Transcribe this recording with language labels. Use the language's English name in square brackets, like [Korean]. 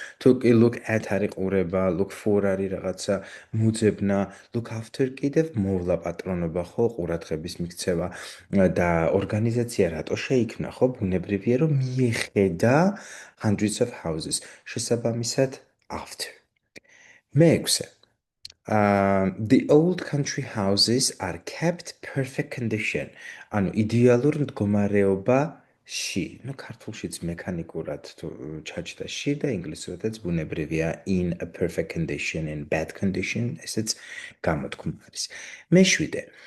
[Georgian] თუ კი look at არის ყურება, look for არის რაღაცა მუძებნა, look after კიდევ მოვლა პატრონობა, ხო, ყურადღების მიქცევა და ორგანიზაცია რატო შეიქმნა, ხო? ბუნებრივია რომ მიეხედა [English] hundreds of houses, [Georgian] შესაბამისად after. მეექვსე. [English] The old country houses are kept perfect condition. [Georgian] ანუ idealურ მდგომარეობაში. ნუ ქართულშიც მექანიკურად თუ ჩაჯდა ში და ინგლისურადაც ბუნებრივია [English] in a perfect condition, in bad condition, [Georgian] ესეც გამოთქმა არის. მეშვიდე.